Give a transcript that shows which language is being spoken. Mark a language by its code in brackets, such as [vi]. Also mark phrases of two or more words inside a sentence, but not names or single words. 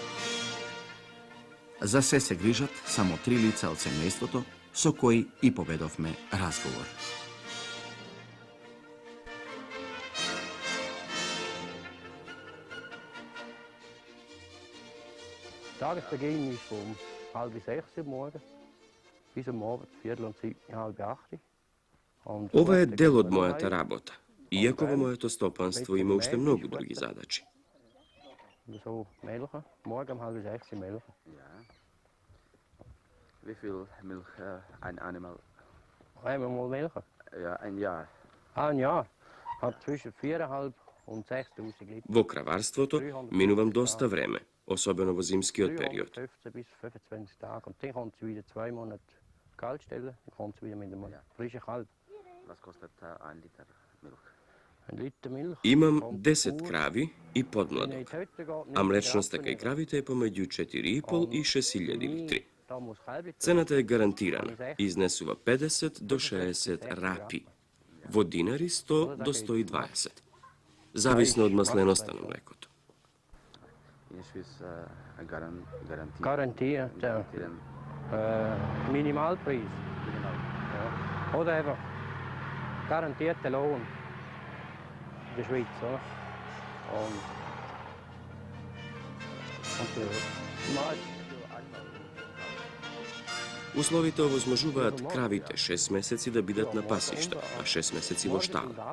[mk] За се грижат само 3 лица од семејството, со кои и поведовме разговор. [de] Tagesbeginn ist um 5:30 morgen bis am Abend 7:30, 7:30. [mk] Ова е дел од мојата работа, иако во моето стопанство има уште многу други задачи. [de] So melken, morgen um 5:30 melken. Wie viel Milch ein Animal? Einmal melken? Ja, ein Jahr. Ein Jahr hat zwischen 4.500 und 6.000 Liter. [mk] Во краварството минувам доста време, особено во зимскиот период. [de] 15 bis 25 Tage und dann kommt sie wieder 2 Monate kalt stellen, dann kommt sie wieder mit dem frischen Kalb. Was kostet ein Liter Milch? Ein Liter Milch. [mk] Имам 10 крави и подмладок, а млечноста кај кравите е помеѓу 4,5 и 6.000 литри. Цената е гарантирана, изнесува 50 до 60 рапи, во динари 100 до 120, зависно од масленоста на млекото. [de] Garantiert, ja. Minimalpreis. Ja. Oder einfach garantierter Lohn in der Schweiz. Oder? [mk] Условите овозможуваат кравите 6 месеци да бидат на пасишта, а 6 месеци во штала.